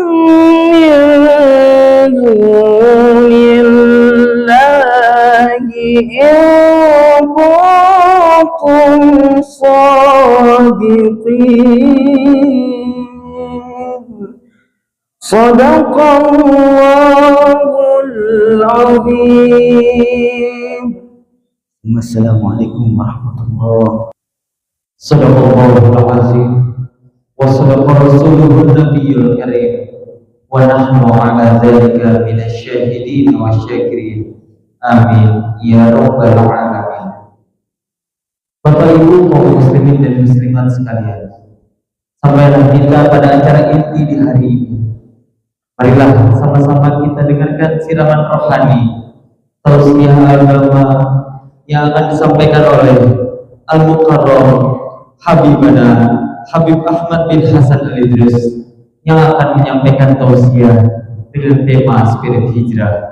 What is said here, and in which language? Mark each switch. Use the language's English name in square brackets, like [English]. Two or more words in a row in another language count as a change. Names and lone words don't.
[Arabic] من دون الله إن كنتم صادقين. صدق الله العظيم. السلام عليكم ورحمة الله. صدق الله العظيم وصدق رسوله النبي الكريم ونحن على ذلك من الشاهدين والشاكرين. آمين يا رب العالمين. [Indonesian] Bapak Ibu kaum muslimin dan muslimat sekalian, sampailah kita pada acara inti di hari ini. Marilah sama-sama kita dengarkan siraman rohani tausiah agama yang akan disampaikan oleh Al-Mukarram Habibana Habib Ahmad bin Hasan Al-Idris yang akan menyampaikan tausiah dengan tema spirit hijrah.